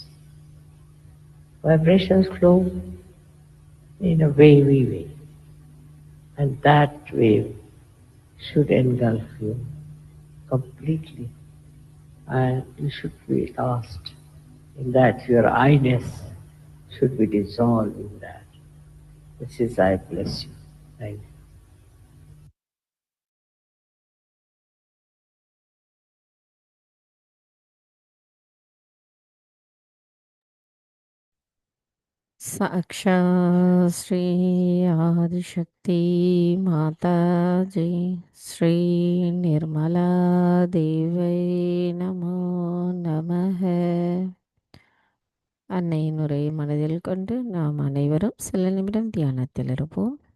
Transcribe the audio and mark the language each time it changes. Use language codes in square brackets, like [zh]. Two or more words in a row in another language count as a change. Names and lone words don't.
[en] Vibrations flow in a wavy way, and that wave should engulf you completely, and you should be lost in that. Your I-ness should be dissolved in that. This is I bless you. Thank you. [sa] साक्षात् श्री आदिशक्ति माताजी श्री निर्मला देवै नमो नमः. [ta] அன்னையின் உரையை மனதில் கொண்டு நாம் அனைவரும் சில நிமிடம் தியானத்தில் இருப்போம்.